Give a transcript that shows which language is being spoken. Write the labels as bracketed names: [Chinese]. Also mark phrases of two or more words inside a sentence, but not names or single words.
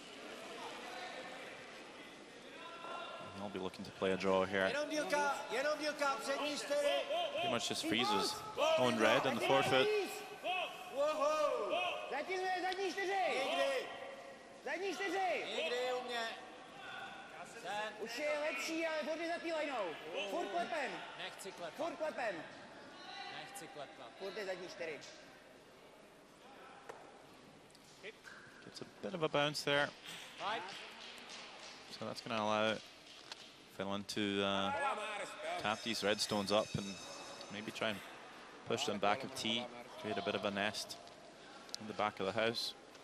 [English] He'll be looking to play a draw here. Pretty much just freezes. Own red on the forefoot. [Czech] Už je lepší, ale furt je za tý lajnou. Furt klepem. Nechci klepat. Furt klepem. Nechci klepat. Furt je zadní 4. [English] Gets a bit of a bounce there. So that's going to allow Finland to tap these red stones up and maybe try and push them back of tee, create a bit of a nest in the back of the house.